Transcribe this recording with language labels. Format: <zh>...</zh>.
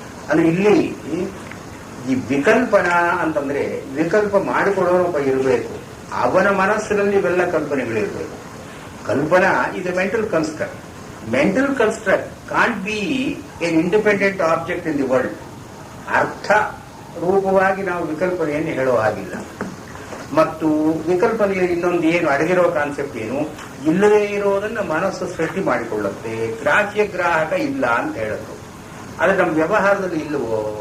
<kn>ಅಂದ್ರೆ ಇಲ್ಲಿ ಈ ವಿಕಲ್ಪನ ಅಂತಂದ್ರೆ ವಿಕಲ್ಪ ಮಾಡಿಕೊಳ್ಳೋನೊಬ್ಬ ಇರಬೇಕು, ಅವನ ಮನಸ್ಸಿನಲ್ಲಿ ಇವೆಲ್ಲ ಕಲ್ಪನೆಗಳಿರಬೇಕು.</kn> <en>Kalpana is a mental construct. Mental construct can't be an independent object in the world.</en> <kn>ಅರ್ಥ ರೂಪವಾಗಿ ನಾವು ವಿಕಲ್ಪನೆಯನ್ನು ಹೇಳೋ ಹಾಗಿಲ್ಲ. ಮತ್ತು ವಿಕಲ್ಪನೆಯ ಇನ್ನೊಂದು ಏನು ಅಡಗಿರೋ ಕಾನ್ಸೆಪ್ಟ್ ಏನು, ಇಲ್ಲದೇ ಇರೋದನ್ನ ಮನಸ್ಸು ಸೃಷ್ಟಿ ಮಾಡಿಕೊಳ್ಳುತ್ತೆ. ಗ್ರಾಹ್ಯ ಗ್ರಾಹಕ ಇಲ್ಲ ಅಂತ ಹೇಳೋದು. ಆದ್ರೆ ನಮ್ಮ ವ್ಯವಹಾರದಲ್ಲಿ ಇಲ್ಲವೋ?</kn>